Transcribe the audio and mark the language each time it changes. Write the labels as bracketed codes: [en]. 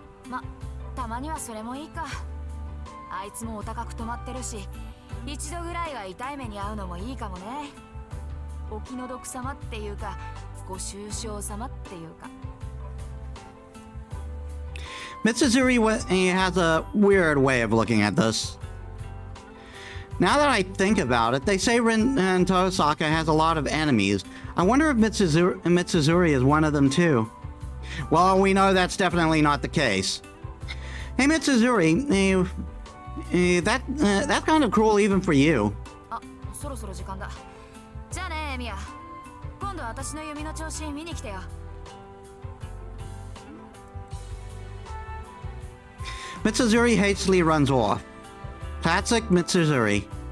[ja] ま、たまにはそれもいいか。あいつもお高く泊まってるし、一度ぐらいは痛い目に遭うのもいいかもね。お気の毒様っていうか、ご愁傷様っていうか。 [en] Mitsuzuri has a weird way of looking at this. Now that I think about it, they say Rin Tosaka has a lot of enemies. I wonder if Mitsuzuri is one of them too. Well, we know that's definitely not the case. Hey Mitsuzuri, that's kind of cruel even for you. [ja] あ、そろそろ時間だ。じゃあね、エミヤ。今度私の弓の調子見に来てよ。 [en] Mitsuzuri hastily runs off. Classic Mitsuzuri.